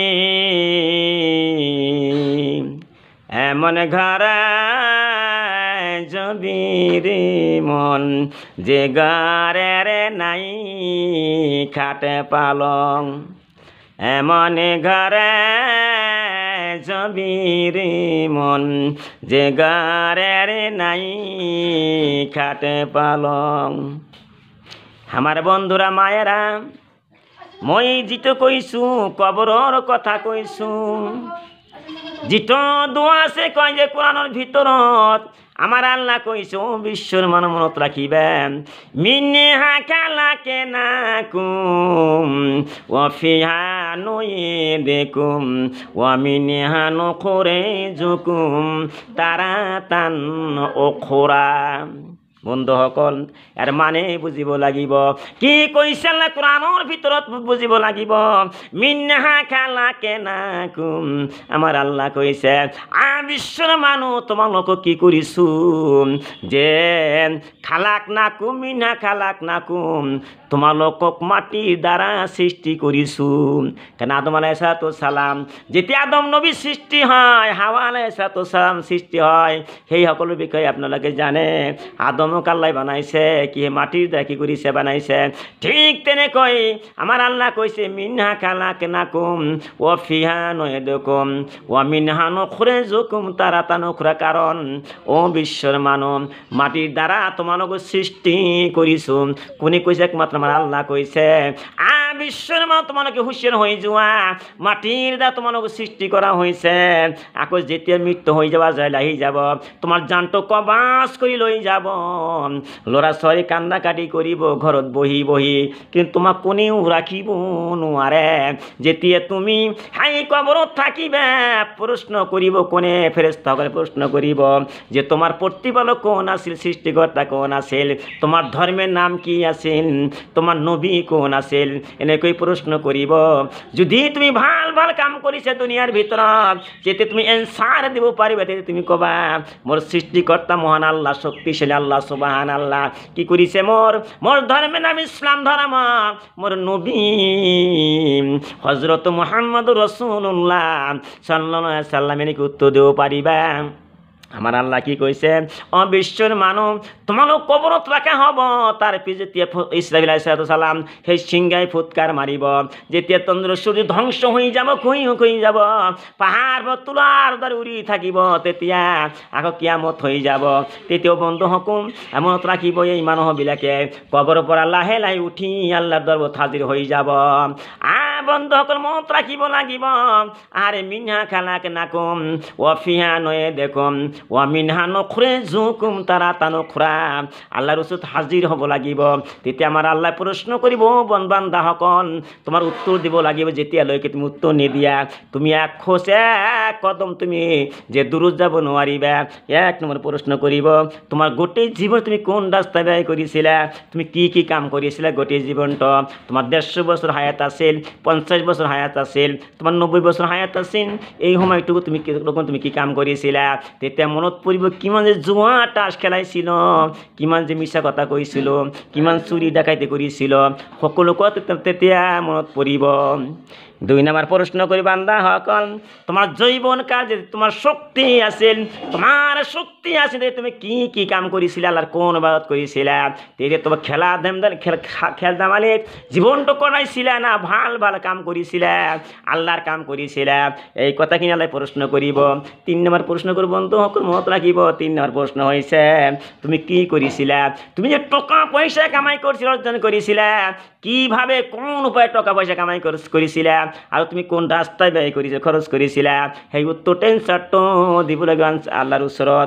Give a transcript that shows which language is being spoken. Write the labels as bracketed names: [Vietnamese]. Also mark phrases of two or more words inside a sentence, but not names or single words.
[Bangla] এমন ঘরে যাবি রে মন, যে গারের নাই খাটে পালং। এমন ঘরে যাবি রে মন, যে গারের নাই খাটে পালং। আমার বন্ধুরা মায়েরা, [Assamese] মই যিটো কইছো কবরর কথা কইছো, যিটো দোয়া আছে কয় যে কোরআনের ভিতৰত আমার আল্লাহ কইছে ও বিশ্বর মান মনত রাখিবেন, [Arabic] منها خلقناكم وفيها نعيدكم ومنها نخرجكم تارة أخرى. [Assamese] বন্ধুসকল, এর মানে বুঝিব লাগিব। কি কৈছে আল্লাহ কোরআনৰ ভিতৰত বুঝিব লাগিব। [Arabic] منها خلقناكم, [Assamese] আমার আল্লাহ কৈছে বিশ্বর মানুহ তোমালোকক কি কৰিছো, যে [Arabic] خلقناكم, منها خلقناكم, [Assamese] তোমালোকক মাটিৰ দ্বাৰা সৃষ্টি কৰিছো। কেন আদম [Arabic] عليه السلام, [Assamese] যেতিয়া আদম নবী সৃষ্টি হয়, হাৱা [Arabic] عليه السلام [Assamese] সৃষ্টি হয়, সেই সকলো বিষয়ে আপোনালোকে জানে। আদমক আল্লাহ বানাইছে কি মাটিৰ দ্বাৰা কি কৰিছে বানাইছে। ঠিক তেনেকৈ আমাৰ আল্লাহ কৈছে [Arabic] منها خلقناكم وفيها نعيدكم ومنها نخرجكم تارة أخرى. [Assamese] কারণ ও বিশ্বর মানুহ, মাটির দ্বারা তোমালোক সৃষ্টি কৰিছো। কোনে কৈছে? একমাত্ৰ আমাৰ আল্লাহ কৈছে। বিশ্বর মানুহ তোমালোকে হুঁশিয়ার হয়ে যোৱা, মাটির দ্বারা তোমালোক [Bangla] সৃষ্টি করা হয়েছে। [Assamese] আকৌ যেতিয়া মৃত্যু হৈ যাবা, যায় আহি যাব, তোমাৰ জানটো কবাচ কৰি লৈ যাব। ল'ৰা ছোৱালী কান্দা কাটি কৰিব ঘৰত বহি বহি, কিন্তু তোমাক কোনেও ৰাখিব নোৱাৰে। যেতিয়া তুমি হাই কবৰত থাকিবা, প্ৰশ্ন কৰিব কোনে? ফেৰেশতাসকলে প্ৰশ্ন কৰিব যে তোমাৰ প্ৰতিপালক কোন আছিল, সৃষ্টিকৰ্তা কোন আছিল, তোমাৰ ধৰ্মের নাম কি আছিল, তোমাৰ নবী কোন আছিল, এনেকৈ প্ৰশ্ন কৰিব। যদি তুমি ভাল ভাল কাম কৰিছা দুনিয়াৰ ভিতৰত, যেতিয়া তুমি এনসাৰ দিব পাৰিবা, তেতিয়া তুমি ক'বা মোৰ সৃষ্টিকৰ্তা মহান আল্লাহ, শক্তিশালী আল্লাহ সুবহানাল্লাহ কি কৰিছে, মোৰ ধর্মের নাম ইসলাম ধর্ম, মোর নবী হযরত মুহাম্মদ রাসূলুল্লাহ [Arabic] صلى الله عليه وسلم [Assamese] এনেকে উত্তর দিব পারিবা। আমার আল্লাহ কি কইছে, বিশ্বর মানুষ তোমালোক কবরত রাখা হব। তার পিছত যেতিয়া ইসরাফিল [Arabic] عليه السلام [Assamese] সেই সিংহাই ফুৎকার মারিব, যেতিয়া চন্দ্র সূর্য ধ্বংস হয়ে যাব, হয়ে যাব, পাহাড় তুলার দ্বারা উড়ি থাকিব, তেতিয়া আকৌ কিয়ামত হয়ে যাব। তেতিয়াও বন্ধু সকল মনত রাখিব, এই মানুহবিলাকে কবৰৰ পৰা লাহে লাহে উঠি আল্লাহৰ দৰবাৰত হাজিৰ হৈ যাব। বন্ধুসকল মনত রাখিব লাগিব। [Arabic] آره منها خلقناكم وفيها نعيدكم ومنها نخرجكم تارة أخرى. [Assamese] আল্লাহর ওচৰত হাজিৰ হ'ব লাগিব। তেতিয়া আমাৰ আল্লাহ প্ৰশ্ন কৰিব, বান্দাসকল তোমাৰ উত্তৰ দিব লাগিব। যেতিয়ালৈকে তুমি উত্তৰ নিদিয়া, তুমি এক খোজ এক কদম তুমি যে দূৰত যাব নোৱাৰিবা। এক নম্বৰ প্ৰশ্ন কৰিব, তোমাৰ গোটেই জীৱন তুমি কোন ৰাস্তা ব্যয় কৰিছিলা, তুমি কি কি কাম কৰিছিলা গোটেই জীৱনটো। তোমাৰ 150 বছৰ হায়াত আছিল, 50 বছর হায়াত আছিল, তোমার 90 বছর হায়াত আছিল, এই সময়টুকু তুমি কি কাম কৰিছিলা। তেতিয়া মনত পৰিব কিমান যে জুৱা তাস খেলাইছিল, কিমান যে মিছা কথা কৈছিল, কিমান চুৰি ডাকাইতি কৰিছিল, সকলো কথা তেতিয়া মনত পৰিব। [Bangla] 2 নম্বর প্রশ্ন করি বান্দাসকল, তোমার জৈবন কাজে তোমার শক্তি আছিল, তোমার শক্তি আছে, তুমি কি কি কাম করেছিলে, আল্লাহর কোন ইবাদত করেছিলে। [Assamese] তেতিয়া তোমার খেল ধেমালিত জীবনটা কটাইছিলে না [Bangla] ভাল ভাল কাম করেছিলে, [Assamese] আল্লাহর কাম করেছিলে, এই কথাখিনি আল্লাহ প্রশ্ন করিব। [Bangla] 3 নম্বর প্রশ্ন করব, [Assamese] বন্ধুসকল মনত রাখিব। [Bangla] 3 নম্বর প্রশ্ন হয়েছে তুমি কি করেছিলে, তুমি যে টাকা পয়সা কামাই করছিলে, অর্জন করেছিলে, কিভাবে কোন উপায়ে টাকা পয়সা কামাই করেছিলে, আর তুমি কোন রাস্তায় ব্যয় করেছিলে, খরচ করেছিলে, সেই উত্তরটা এনসারটা দিব লাগবে আল্লাহর ওচৰত।